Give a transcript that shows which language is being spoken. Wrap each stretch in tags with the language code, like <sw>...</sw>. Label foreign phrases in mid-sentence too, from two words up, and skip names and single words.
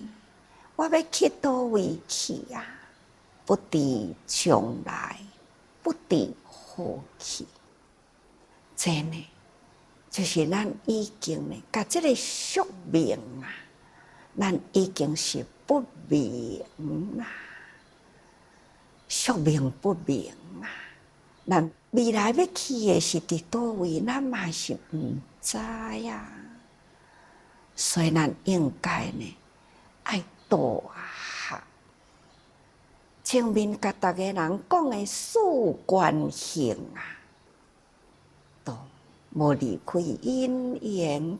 <nan>我要去倒位去啊？不知将来，不知何去。这呢，就是咱已经呢，甲这个宿命啊，咱已经是不明啦，宿命不明啊。咱未来要去的是伫倒位，咱嘛是毋知啊。所以咱应该呢，爱多学。前面甲大家人讲的四观行啊，都无离开因缘</nan>